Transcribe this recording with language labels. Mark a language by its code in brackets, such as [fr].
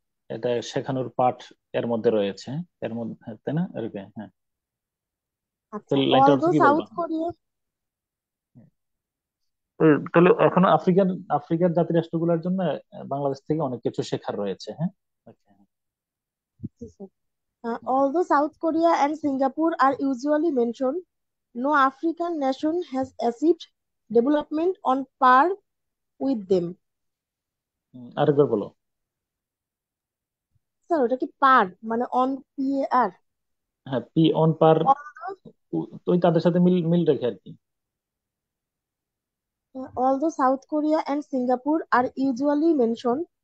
[bn] এটা শেখানোর পাঠ এর মধ্যে রয়েছে, এর মধ্যে, হ্যাঁ, তাই না? এরকম, হ্যাঁ। তো আচ্ছা, লাইনটা অর্থ [en] although [bn] কি বলবা? South Korea. তাহলে এখনো আফ্রিকার জাতি রাষ্ট্রগুলোর জন্য বাংলাদেশ থেকে অনেক কিছু শেখার রয়েছে, হ্যাঁ। আচ্ছা, হ্যাঁ। [en] Although South Korea and Singapore are usually mentioned, no African nation has achieved development on par with them. [bn] আরেকবার বলো। স্যার ওটা কি পার মানে অন পি এ আর? হ্যাঁ, পি অন পার, ওই তাদের সাথে মিল মিল রেখে আর কি। [en] Although South Korea and Singapore are usually mentioned,